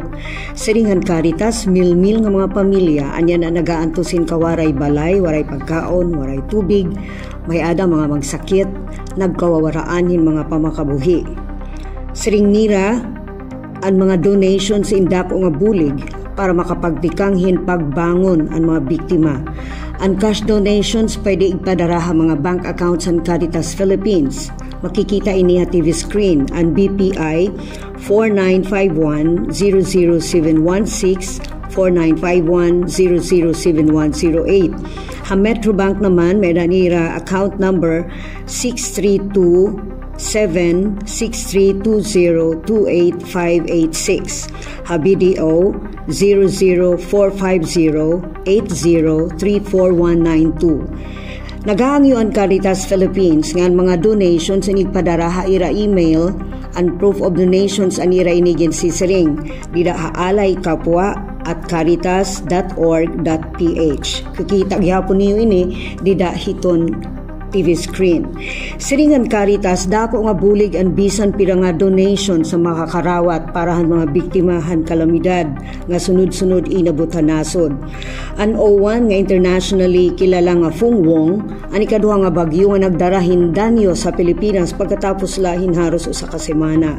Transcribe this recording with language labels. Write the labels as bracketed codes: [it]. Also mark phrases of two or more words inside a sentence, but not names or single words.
[war] Siringan Caritas mil-mil nga mga pamilya anya na nagaantusin kawaray balay, waray pagkaon, waray tubig, may ada mga magsakit, nagkawawaraanin mga pamakabuhi. Siring nira ang mga donations in dako nga bulig para makapagtikanghin pagbangon ang mga biktima. Ang [en] cash donations [war] pwede ipadaraha mga [en] bank accounts [war] ng Caritas Philippines. Makikita ini sa TV screen ang BPI 4951-00716, 4951-00708. Ang Metrobank naman may nanira [en] account number [war] 632-76320-28586. BDO 00450-80349192. Nagahangyo ang Caritas Philippines nga mga donations ang igpadaraha ira [en] email and proof of donations [war] ang ira inigin si Siring dida haalay kapwa at caritas.org.ph. Kikita gyapon niyo ini dida hiton TV screen. Siringan Caritas dako nga bulig ang bisan pira nga donation sa makakarawat parahan mga biktimahan kalamidad nga sunod-sunod inabutan nasod. An O1 nga internationally kilala nga Fung Wong ang ikaduha nga bagyo nga nagdarahin danyo sa Pilipinas pagkatapos lahin haros usa ka semana.